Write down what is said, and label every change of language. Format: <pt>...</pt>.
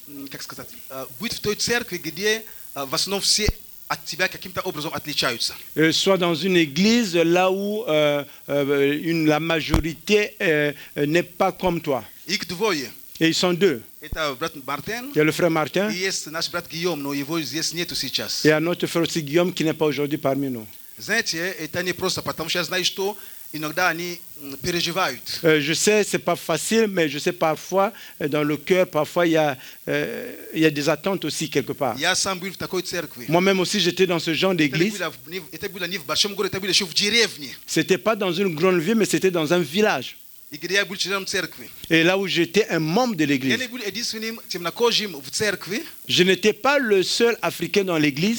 <ru>как сказать, быть в той церкви, где в основном все от тебя каким-то образом отличаются.</ru> <fr>soit dans une église là où la majorité n'est pas comme toi.</fr> <ru>Их двое.</ru> <fr>Et ils sont deux.</fr> <ru>Это брат Мартин</ru> <fr>Il y a le frère Martin</fr> <ru>и есть наш брат Гийом, но его здесь нету сейчас.</ru> <fr>et un autre frère aussi Guillaume qui n'est pas aujourd'hui parmi nous.</fr> <ru>Знаете, это не просто, потому что я знаю, что иногда они переживают.</ru> <fr>Je sais, c'est pas facile, mais je sais parfois dans le cœur, parfois il y a des attentes aussi quelque part.</fr> <ru>Я сам был в такой церкви.</ru> <fr>Moi-même aussi, j'étais dans ce genre d'église.</fr> <ru>Это было не в большом городе, это было еще в деревне.</ru> <fr>C'était pas dans une grande ville, mais c'était dans un village.</fr> <ru>И где я был членом церкви.</ru> <fr>Et là où j'étais un membre de</fr> <ru>Я</ru> <fr>l'église.</fr> <ru>не был единственным темнокожим в церкви.</ru> <fr>Je n'étais pas le seul Africain dans l'église.</fr>